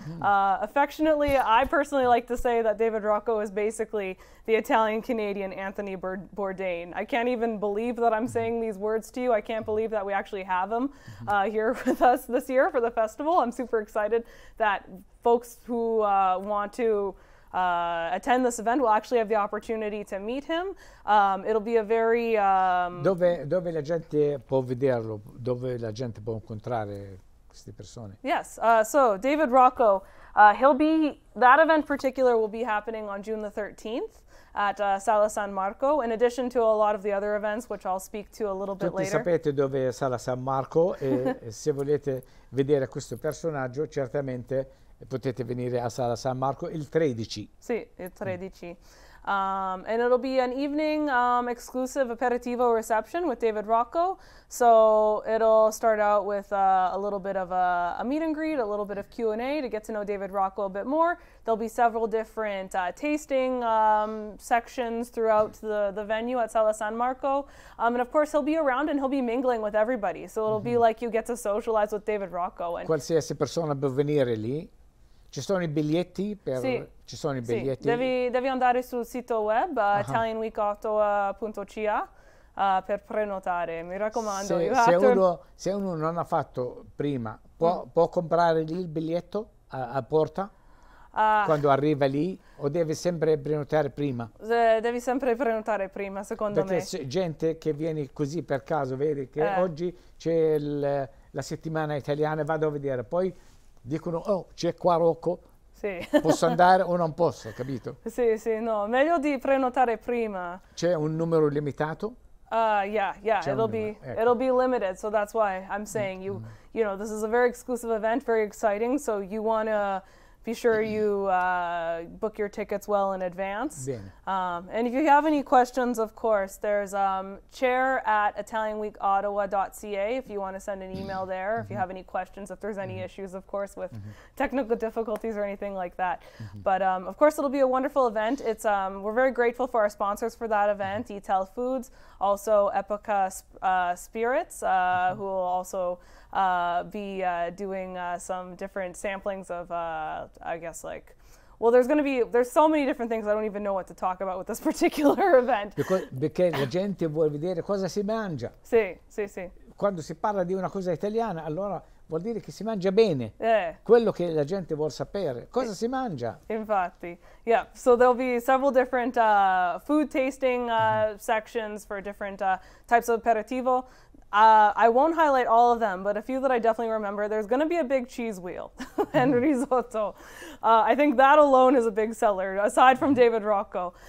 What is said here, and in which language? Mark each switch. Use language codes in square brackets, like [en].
[en] Affectionately, I personally like to say that David Rocco is basically the Italian-Canadian Anthony Bourdain. I can't even believe that I'm saying these words to you. I can't believe that we actually have him here with us this year for the festival. I'm super excited that folks who want to attend this event will actually have the opportunity to meet him. It'll be a very... [it] Dove la gente può vederlo? Dove la gente può incontrare queste persone? [en] Yes, so David Rocco, that event particular will be happening on June the 13th at Sala San Marco, in addition to a lot of the other events, which I'll speak to a little bit later. [it] Tutti sapete dove è Sala San Marco e se volete vedere questo personaggio, certamente potete venire a Sala San Marco il 13. Sì, il 13. [en] And it'll be an evening exclusive aperitivo reception with David Rocco. So it'll start out with a little bit of a meet and greet, a little bit of Q&A to get to know David Rocco a bit more. There'll be several different tasting sections throughout the venue at Sala San Marco. And of course, he'll be around and he'll be mingling with everybody. So it'll be like you get to socialize with David Rocco. And [it] qualsiasi persona può venire lì. Ci sono I biglietti? Ci sono I biglietti? Devi andare sul sito web italianweekottawa.ca per prenotare, mi raccomando. Se uno non ha fatto prima, può comprare lì il biglietto a porta? Quando arriva lì, o deve sempre prenotare prima? Devi sempre prenotare prima, secondo me. Perché c'è gente che viene così per caso, vedi che oggi c'è la settimana italiana, vado a vedere, poi dicono, oh, c'è qua Rocco, posso andare o non posso, capito? Sì, no, meglio di prenotare prima. C'è un numero limitato? [en] Yeah, it'll be limited, so that's why I'm saying you know, this is a very exclusive event, very exciting, so you want to be sure you book your tickets well in advance. And if you have any questions, of course, there's chair@italianweekottawa.ca if you want to send an email there, if you have any questions, if there's any issues, of course, with technical difficulties or anything like that. But of course, it'll be a wonderful event. It's we're very grateful for our sponsors for that event, Etel Foods, also Epoca Spirits, who will also be doing some different samplings of, I guess, like, well, there's so many different things I don't even know what to talk about with this particular event. [it] Perché la gente vuole vedere cosa si mangia. Sì. Quando si parla di una cosa italiana, allora vuol dire che si mangia bene. Quello che la gente vuole sapere, cosa si mangia. Infatti, [en] yeah. So there'll be several different food tasting sections for different types of aperitivo. I won't highlight all of them, but a few that I definitely remember. There's going to be a big cheese wheel and risotto. I think that alone is a big seller, aside from David Rocco.